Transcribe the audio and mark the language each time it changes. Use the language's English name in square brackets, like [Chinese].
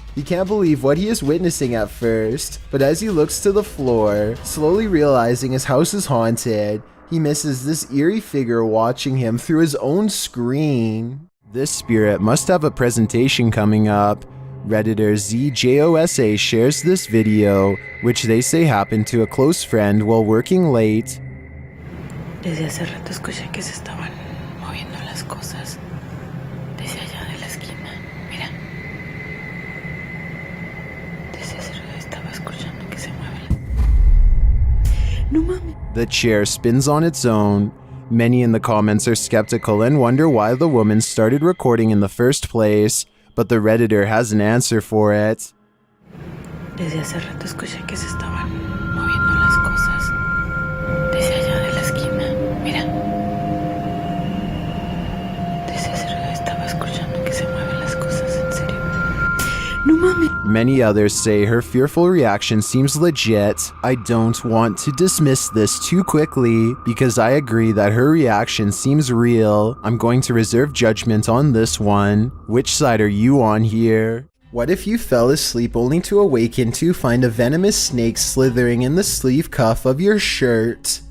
[English] He can't believe what he is witnessing at first, but as he looks to the floor, slowly realizing his house is haunted, he misses this eerie figure watching him through his own screen. This spirit must have a presentation coming up. Redditor ZJOSA shares this video, which they say happened to a close friend while working late. [Spanish] Desde hace rato escuché que se estaban moviendo las cosas desde allá de la esquina. Mira. Desde hace rato estaba escuchando que se mueven. No mames. [English] The chair spins on its own. Many in the comments are skeptical and wonder why the woman started recording in the first place, but the Redditor has an answer for it. [Spanish] Desde hace rato escuché que se estaban moviendo las cosas desde allá de la esquina. Mira. Desde hace rato estaba escuchando que se mueven las cosas, en serio. No mames. [English] Many others say her fearful reaction seems legit. I don't want to dismiss this too quickly because I agree that her reaction seems real. I'm going to reserve judgment on this one. Which side are you on here? What if you fell asleep only to awaken to find a venomous snake slithering in the sleeve cuff of your shirt?